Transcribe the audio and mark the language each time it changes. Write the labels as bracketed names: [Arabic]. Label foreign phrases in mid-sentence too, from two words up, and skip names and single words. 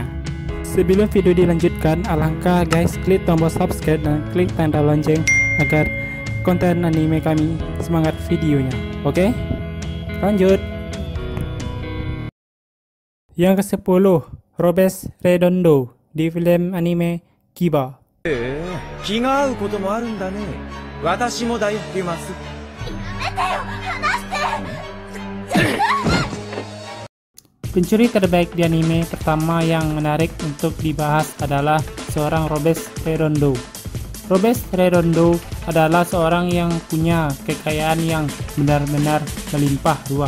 [Indonesian] Sebelum video dilanjutkan, alangkah guys klik tombol subscribe dan klik tanda lonceng agar konten anime kami semangat videonya. Oke? Lanjut. Yang ke-10, Robes Redondo di film anime Kiba. [Japanese] 気が合うこともあるんだね。私もだよ、デュマス。やめてよ、離して。 [Indonesian] Pencuri terbaik di anime pertama yang menarik untuk dibahas adalah seorang Robes Redondo. Robes Redondo adalah seorang yang punya kekayaan yang benar-benar melimpah ruah.